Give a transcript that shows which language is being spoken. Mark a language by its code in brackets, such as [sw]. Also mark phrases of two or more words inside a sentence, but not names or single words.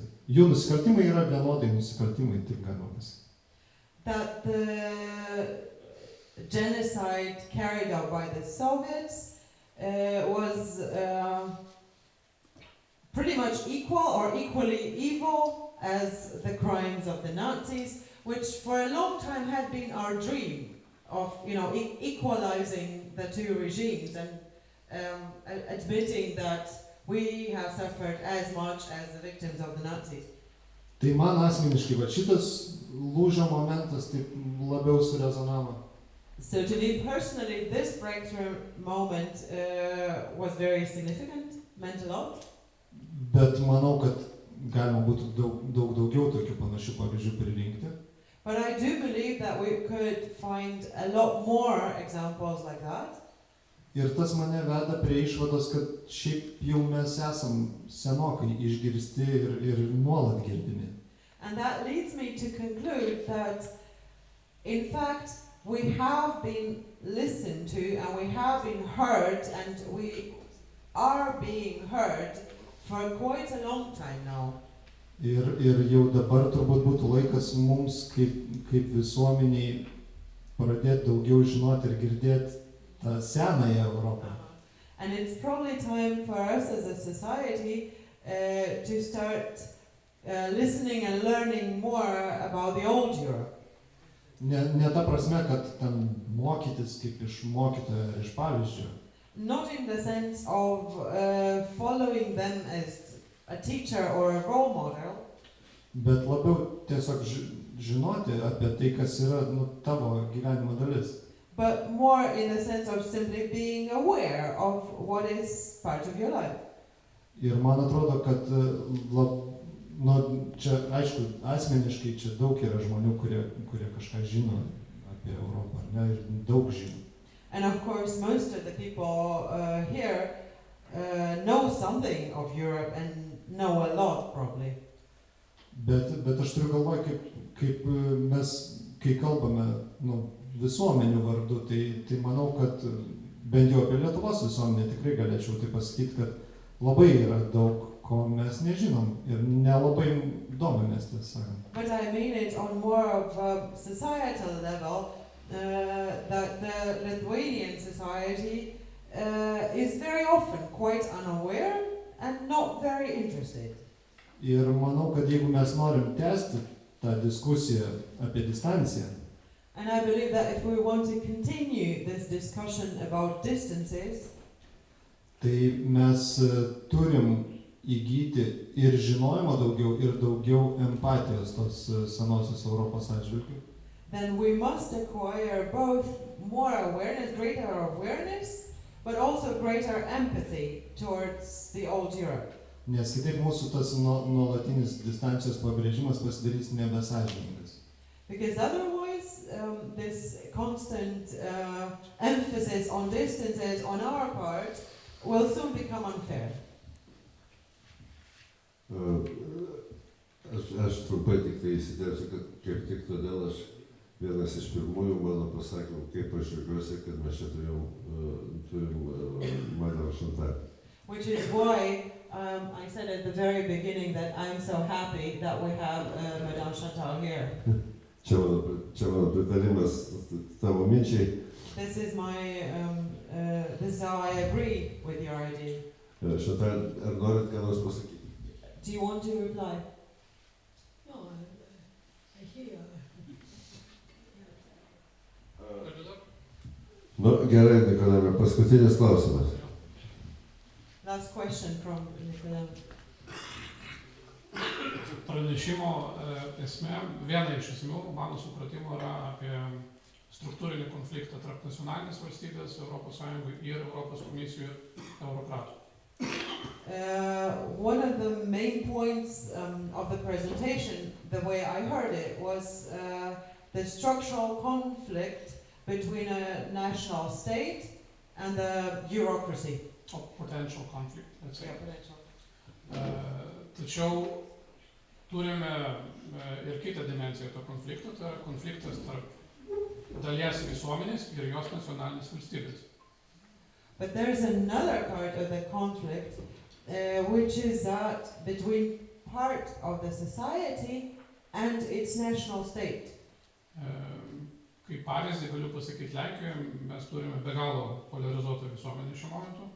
[lt] Jų nusikaltimai yra vienodai nusikaltimai, taip galima pasakyti. [en] That the genocide carried out by the Soviets was pretty much equal or equally evil as the crimes of the Nazis, which for a long time had been our dream of, equalizing the two regimes and admitting that we have suffered as much as the victims of the Nazis. [lt] Tai man asmeniškai, va šitas lūžio momentas taip labiau surezonavo. [en] So to me personally, this breakthrough moment was very significant, meant a lot. [lt] Bet manau, kad galima būtų daug daugiau tokių panašių pavyzdžių pririnkti. [en] But I do believe that we could find a lot more examples like that. [lt] Ir tas mane veda prie išvados, kad šiaip jau mes esam senokai išgirsti ir nuolat girdimi. [en] And that leads me to conclude that, in fact, we have been listened to and we have been heard and we are being heard for quite a long time now. [lt] Ir jau dabar turbūt būtų laikas mums kaip visuomeniai pradėti daugiau žinoti ir girdėti tą senąją Europą. [en] And it's probably time for us as a society to start listening and learning more about the old Europe. [lt] Ne ta prasme, kad ten mokytis kaip iš mokytojo ar iš pavyzdžio. [en] Not in the sense of following them as a teacher or a role model. [lt] Bet labiau tiesiog žinoti apie tai, kas yra tavo gyvenimo dalis. [en] But more in the sense of simply being aware of what is part of your life. [lt] Ir man atrodo, kad čia, aišku, asmeniškai čia daug yra žmonių, kurie kažką žino apie Europą, ar ne, ir daug žino. [en] And of course, most of the people here know something of Europe and know a lot, probably. [lt] Bet aš turiu galvoje, kaip mes, kai kalbame visuomenių vardu, tai manau, kad bent jau apie Lietuvos visuomenę tikrai galėčiau tai pasakyti, kad labai yra daug, ko mes nežinom ir nelabai domimės, tiesą sakant. [en] But I mean it on more of a societal level, that the Lithuanian society is very often quite unaware and not very interested. [lt] Ir manau, kad jeigu mes norim tęsti tą diskusiją apie distanciją, [en] and I believe that if we want to continue this discussion about distances, [lt] tai mes turim įgyti ir žinojimo daugiau, ir daugiau empatijos tos senosios Europos atžvilgiu. [en] Then we must acquire both more awareness, greater awareness, but also greater empathy towards the old Europe. [lt] Nes kitaip mūsų tas nuolatinis distancijos pabrėžimas pasidarys nebesąžiningas. [en] Because otherwise, this constant emphasis on distances on our part will soon become unfair. [lt] Aš trumpai tik tai įsiterpsiu, kad kaip tik todėl aš vienas iš pirmųjų mano pasakymų, kaip aš džiaugiuosi, kad mes čia turim Madame Chantal. [en] Which is why I said at the very beginning that I'm so happy that we have Madame Chantal here. [lt] Čia mano pritarimas tavo minčiai. [en] This is how I agree with your idea. [lt] Chantal, ar norit ką nors pasakyti? [en] Do you want to reply? No, I hear. [lt] Gerai, Nikolai, paskutinis klausimas. [en] Last question from Nikolai. [lt] Pranešimo esmė, viena iš esmių, mano supratimo, yra apie struktūrinį konfliktą tarp nacionalinės valstybės, Europos Sąjungos ir Europos komisijų eurokratų. [en] One of the main points of the presentation, the way I heard it, was the structural conflict between a national state and the bureaucracy. Or potential conflict, let's say. Yeah, potential. [lt] Tačiau turime ir kitą dimensiją to konflikto, tai yra konfliktas tarp dalies visuomenės ir jos nacionalinės valstybės. [en] But there's another part of the conflict, which is that between part of the society and its national state. [lt] Kaip pavyzdį galiu pasakyti Lenkijoje, mes turime be galo polarizuotą visuomenę šiuo momentu.